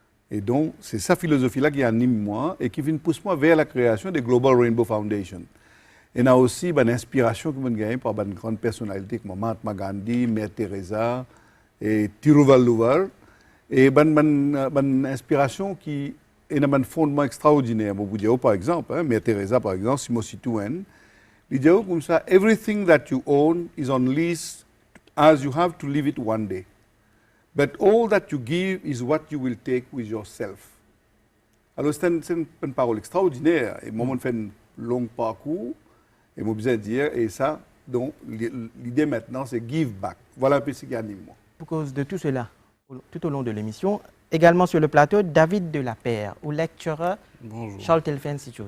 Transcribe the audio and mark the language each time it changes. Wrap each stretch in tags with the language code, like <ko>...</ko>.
<fr>Et donc, c'est cette philosophie-là qui anime moi et qui pousse moi vers la création de Global Rainbow Foundation. Et il y a aussi une inspiration que je gagne par une grande personnalité comme Mahatma Gandhi, Mère Teresa et Thiruvalluvar. Et une inspiration qui est un fondement extraordinaire. Par exemple, Mère Teresa, par exemple, Simone Touen, il dit comme ça,</fr> <en>everything that you own is on lease as you have to leave it one day. But all that you give is what you will take with yourself.</en> <fr>Alors c'est une parole extraordinaire. Et moi, je fais un long parcours, et je besoin de dire, et ça, donc l'idée maintenant, c'est</fr> <en>give back.</en> <fr>Voilà un peu ce qui anime moi. Pour cause de tout cela, tout au long de l'émission, également sur le plateau, David Delapère, ou lecturer Charles Telfer Institute.</fr>